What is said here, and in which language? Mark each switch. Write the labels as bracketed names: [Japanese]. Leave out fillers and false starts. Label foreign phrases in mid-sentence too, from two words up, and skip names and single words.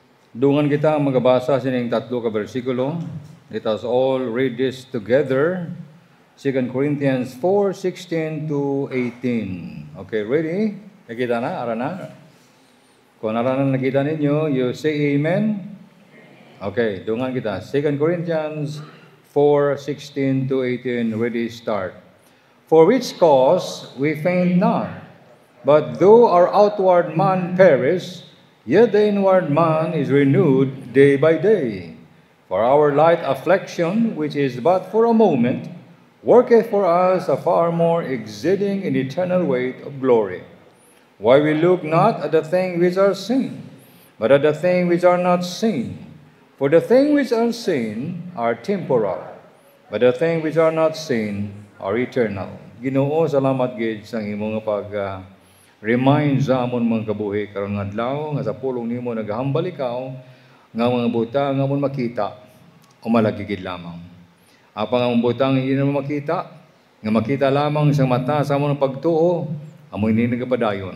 [Hiligaynon] Dungan kita magabasa sining tatlo ka bersikulo. [English] Let us all read this together. 2 Corinthians 4:16 to 18. Okay, ready? [Hiligaynon] Nakita na? Ara na? Kung ara na nakita ninyo, [English] you say amen. Okay, [Hiligaynon] dungan kita. [English] 2 Corinthians 4:16 to 18. Ready, start. For which cause we faint not, but though our outward man perish, yet the inward man is renewed day by day. For our light affliction, which is but for a moment, worketh for us a far more exceeding and eternal weight of glory. Why we look not at the things which are seen, but at the things which are not seen. For the things which are seen are temporal, but the things which are not seen are eternal. [Hiligaynon] Ginoo, salamat gid sa imong pag-remind sa amon mga kabuhi karon nga adlaw nga sa pulong nimo nagahambal ikaw nga mga butang nga amon makita o malagigid lamang. Apang ang butang hindi na makita, nga makita lamang sa mata sa among pagtuo, amoy ni nagapadayon.